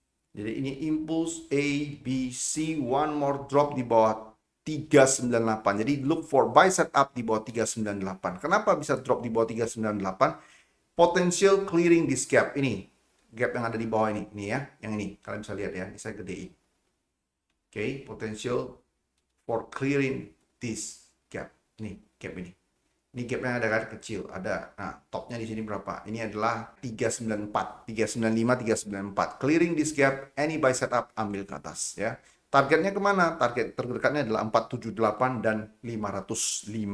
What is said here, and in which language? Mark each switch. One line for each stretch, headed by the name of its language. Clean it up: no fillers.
Indonesian: Jadi ini impulse A, B, C, one more drop di bawah 398. Jadi look for buy setup di bawah 398. Kenapa bisa drop di bawah 398?
English: Potential clearing this gap ini.
Indonesian: Gap yang ada di bawah ini ya. Yang ini, kalian bisa lihat ya. Ini saya gedein.
English: Oke, potential for clearing this gap.
Indonesian: Nih, gap ini. Ini gapnya ada kan kecil, ada. Nah, topnya di sini berapa? Ini adalah 394, 395, 394.
English: Clearing this gap, any buy setup,
Indonesian: ambil ke atas ya. Targetnya kemana? Target terdekatnya adalah 478 dan 555.